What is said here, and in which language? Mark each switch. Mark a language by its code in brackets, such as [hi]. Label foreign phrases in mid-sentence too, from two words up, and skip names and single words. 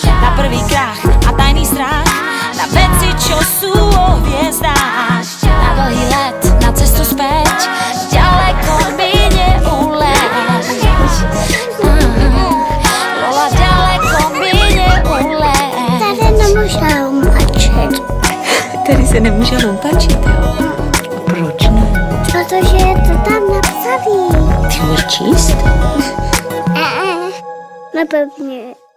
[sk] Na prvý krach a tajný strach, na veci, čo sú o hviezdách. Na dlhý let, na cestu späť, ďaleko mi neuleť. Lola, ďaleko mi neuleť. [cs] Tady nemůžu mlčet, Tady se nemůže loupačit, jo? Proč ne? protože je to tam napsaný. Ty umíš číst? Nepevně.